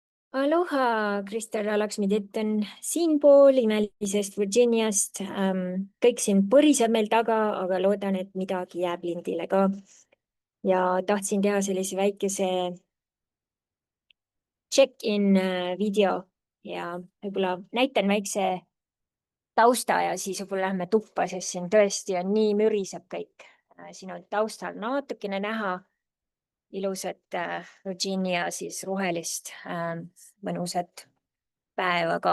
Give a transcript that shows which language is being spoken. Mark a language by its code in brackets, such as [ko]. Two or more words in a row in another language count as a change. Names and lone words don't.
[et] Aloha, Kristel Alaksmit on siinpool imelisest Virginiast. Kõik siin põriseb meil taga, aga loodan, et midagi jääb lindile ka. Ja tahtsin teha sellise väikese check-in video ja võib-olla näitan väikse tausta ja siis võib-olla lähme tuppa, sest siin tõesti on nii müriseb kõik. Siin on taustal natukene näha ilusat Virginia siis rohelist mõnusat päeva ka.